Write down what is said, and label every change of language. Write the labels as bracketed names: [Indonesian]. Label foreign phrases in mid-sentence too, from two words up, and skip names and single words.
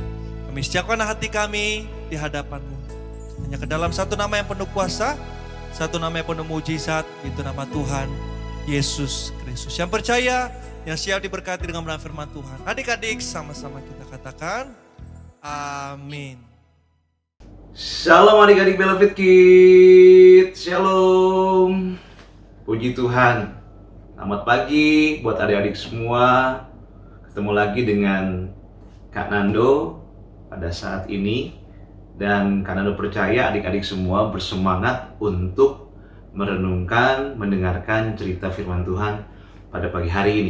[Indonesian] Kami siapkan hati kami di hadapan-Mu. Hanya ke dalam satu nama yang penuh kuasa, satu nama yang penuh mujizat, itu nama Tuhan Yesus Kristus. Yang percaya, yang siap diberkati dengan benar firman Tuhan. Adik-adik sama-sama kita katakan, amin. Shalom adik-adik Beloved Kids, shalom. Puji Tuhan. Selamat pagi buat adik-adik semua. Ketemu lagi dengan Kak Nando pada saat ini. Dan Kak Nando percaya adik-adik semua bersemangat untuk merenungkan, mendengarkan cerita firman Tuhan pada pagi hari ini.